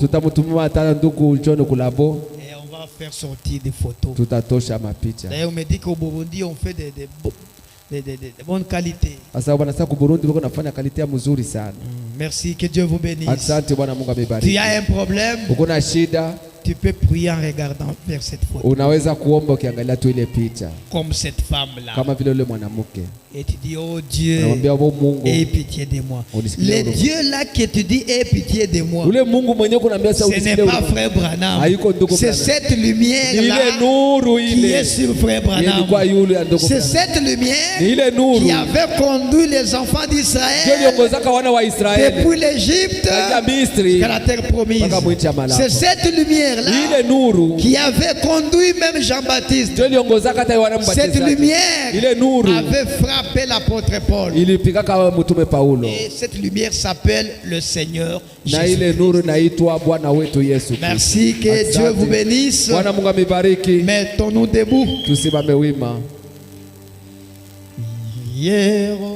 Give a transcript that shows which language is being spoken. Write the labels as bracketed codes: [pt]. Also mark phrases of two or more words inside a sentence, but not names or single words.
[fr] Et on va faire sortir des photos. D'ailleurs, on me dit qu'au Burundi, on fait de bonne qualité. Merci, que Dieu vous bénisse. Tu as un problème, Tu peux prier en regardant vers cette photo. [sw] Unaweza kuomba ukiangalia tu ile picha. [fr] Comme cette femme-là. [sw] Kama vile yule mwanamke. [fr] Et tu dis, oh Dieu, [sw] Unamwambia Mungu, [fr] aie pitié de moi. [sw] Unisikilie [fr] Le Dieu là que tu dis, aie pitié de moi. [sw] Ule Mungu mwenyewe kunaambia sasa [fr] Ce n'est [sw] unisikilie. [fr] pas frère Branham. [sw] Haiko ndugu [fr] C'est [sw] Branham. [fr] cette lumière [sw] Ni [fr] là [sw] ile nuru [fr] qui [sw] ile. [fr] est sur frère Branham. [sw] Ilikuwa yule ya ndugu [fr] C'est [sw] Branham. [fr] cette lumière [sw] Ni ile nuru. [fr] qui avait conduit les enfants [sw] Ndio [fr] d'Israël [sw] iliongozaka wana wa Israeli. [fr] depuis l'Égypte [sw] Katika Misri. [fr] jusqu'à la terre promise. [sw] Mpaka nchi ya Malako. [fr] C'est cette lumière là [sw] Ni ile nuru. [fr] qui avait conduit même Jean-Baptiste. [sw] Ndio iliongozaka hata wana [fr] Cette [sw] mbatizaji. [fr] lumière [sw] Ile nuru [fr] avait frappé l'apôtre Paul. [sw] ilipigaka mtume Paulo. [fr] Et cette lumière s'appelle le Seigneur [sw] Na ile [fr] Jésus. [sw] nuru naitwa Bwana wetu Yesu Kristo. [fr] Merci, que [sw] Asante. [fr] Dieu vous bénisse. [sw] Bwana Mungu amibariki. [fr] Mettons-nous debout. [sw] Tusimame wima. [fr] Hier